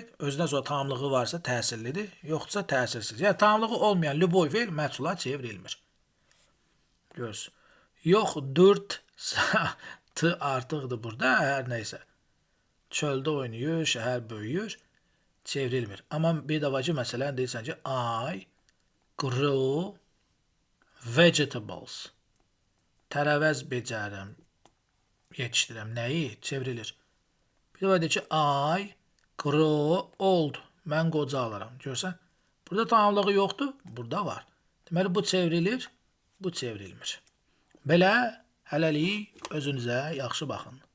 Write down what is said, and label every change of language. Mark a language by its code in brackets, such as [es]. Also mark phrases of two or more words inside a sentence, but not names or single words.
[az] Özündən sonra tamamlığı varsa təsirlidir, yoxsa təsirsiz. Yəni tamamlığı olmayan lüboy feil məchula çevrilmir. Görürsünüz. Yox, 4 t artıqdır burada, hər nəysə. Çöldə oynayır, şəhər böyüyür, çevrilmir. Amma bir də var ki, məsələn, deyirsən ki, [en] I grow vegetables. [az] Tərəvəz becərirəm, yetişdirirəm. Nəyi? Çevrilir. Bir də var deyir ki, [en] I grow old. [az] Mən qocaalaram. Görsən? Burada tamamlığı yoxdur, burada var. Deməli, bu çevrilir, bu çevrilmir. Belə, hələlik özünüzə yaxşı baxın.